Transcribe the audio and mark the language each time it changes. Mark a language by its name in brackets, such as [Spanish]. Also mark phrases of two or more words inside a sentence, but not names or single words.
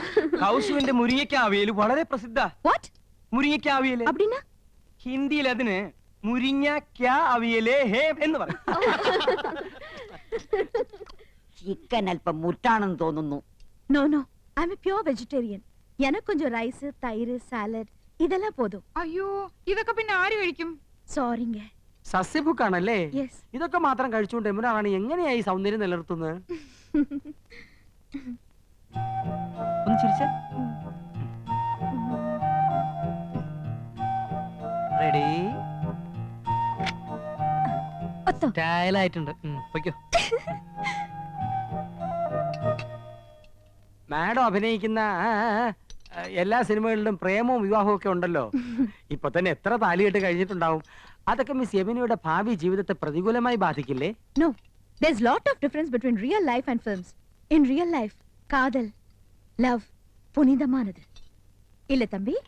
[Malayalam] കൗസുവിന്റെ മുരിങ്ങയ്ക്ക അവിയൽ വളരെ പ്രസിദ്ധ. മുരിങ്ങയ്ക്ക അവിയൽ ഹിന്ദിയിൽ അതിന് മുരിങ്ങയ്ക്ക അവിയലേ ഹേ എന്ന് പറയും. ചിക്കൻ അല്പം മുറ്റാണെന്ന് തോന്നുന്നു. [English] No no, I am a pure vegetarian. [Tamil] எனக்கு கொஞ்சம் ரைஸ், தயிர், சாலட் இதெல்லாம் போதுം. [Malayalam] അയ്യോ, ഇതൊക്കെ പിന്നെ ആര് കഴിക്കും? [Tamil] സോറിங்க. [Malayalam] സസ്യഭുക്കാണല്ലേ? ഇതൊക്കെ മാത്രം കഴിച്ചുകൊണ്ട് എമ്പുരാണ് എങ്ങനെയായി സൗന്ദര്യം നിലനിർത്തുന്നത്? ഒന്ന് ചിരിച്ചേ. റെഡി? സ്റ്റൈലായിട്ടുണ്ട്. പൊയ്ക്കോ. മാഡം അഭിനയിക്കുന്ന എല്ലാ സിനിമകളിലും പ്രേമവും വിവാഹവും ഒക്കെ ഉണ്ടല്ലോ. ഇപ്പൊ തന്നെ എത്ര താലികെട്ട് കഴിഞ്ഞിട്ടുണ്ടാവും. അതൊക്കെ മിസ് യമിനിയുടെ ഭാവി ജീവിതത്തെ പ്രതികൂലമായി ബാധിക്കില്ലേ? [English] No, there's lot of difference between real life and films. In real life, [Tamil] காதல், love புனிதமானது. இல்ல தம்பி?